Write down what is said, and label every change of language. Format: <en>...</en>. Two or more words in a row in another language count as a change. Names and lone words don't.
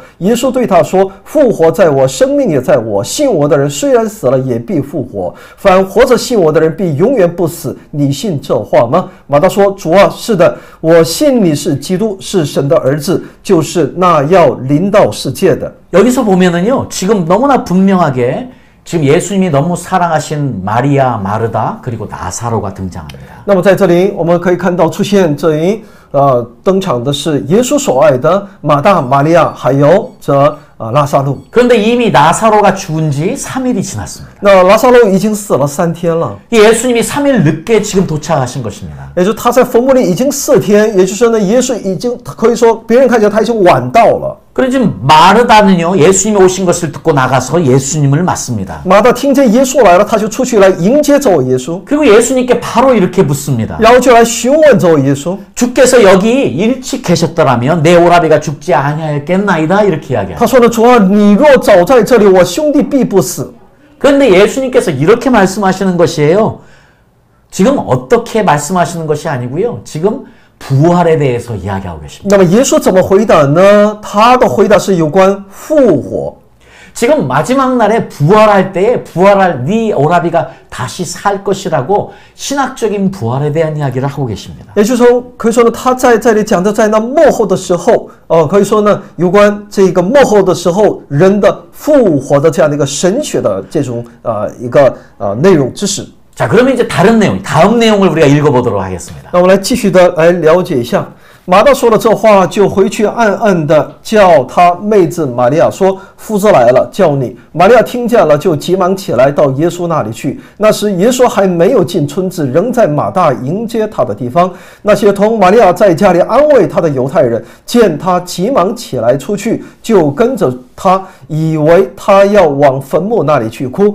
<zh>耶稣对他说：“复活在我，生命也在我。信我的人虽然死了，也必复活。凡活着信我的人，必永远不死。你信这话吗？” 马大说：“主啊，是的，我信你是基督，是神的儿子，就是那要临到世界的。”</zh> <ko>여기서 보면은요, 지금 너무나 분명하게 지금 예수님이 너무 사랑하신 마리아, 마르다, 그리고 나사로가 등장합니다.</ko> <zh>那么在这里，我们可以看到出现这一登场的是耶稣所爱的马大、玛利亚，还有这拉撒路。</zh> <ko>그런데 이미 나사로가 죽은 지 3일이 지났습니다.</ko> <zh>那拉撒路已经死了3天了，</zh> <ko>예수님이 3일 늦게 지금 도착하신 것입니다.</ko> <zh>也就是他在坟墓里已经4天，也就是说呢，耶稣已经可以说别人看起来他已经晚到了。</zh> <ko>그리고 지금 마르다는요, 예수님이 오신 것을 듣고 나가서 예수님을 맞습니다.</ko> <zh>马大听见耶稣来了，他就出去来迎接这位耶稣，</zh> <ko>그리고 예수님께 바로 이렇게 묻습니다.</ko> <zh>然后就来询问这位耶稣。</zh> <ko>주께서 여기 일찍 계셨더라면 내 오라비가 죽지 아니하였겠나이다, 이렇게 이야기합니다.</ko> <zh>他说呢，主啊，你若早在这里，我兄弟必不死。</zh> <ko>그런데 예수님께서 이렇게 말씀하시는 것이에요. 지금 어떻게 말씀하시는 것이 아니고요. 지금 부활에 대해서 이야기하고 계십니다.</ko> <zh>那么耶稣怎么回答呢？他的回答是有关复活。</zh> <ko>지금 마지막 날에 부활할 때에 부활할 네 오라비가 다시 살 것이라고 신학적인 부활에 대한 이야기를 하고 계십니다.</ko> <zh>也就是说，可以说呢，他在这里讲的，在那末后的时候，可以说呢，有关这个末后的时候人的复活的这样的一个神学的这种一个内容知识。</zh> <ko>자, 그러면 이제 다른 내용, 다음 내용을 우리가 읽어보도록 하겠습니다.</ko> <zh>那我们来继续的来了解一下。 马大说了这话，就回去暗暗的叫他妹子玛利亚说：“夫子来了，叫你。” 玛利亚听见了，就急忙起来到耶稣那里去。那时耶稣还没有进村子，仍在马大迎接他的地方。那些同玛利亚在家里安慰他的犹太人，见他急忙起来出去，就跟着他，以为他要往坟墓那里去哭。</zh>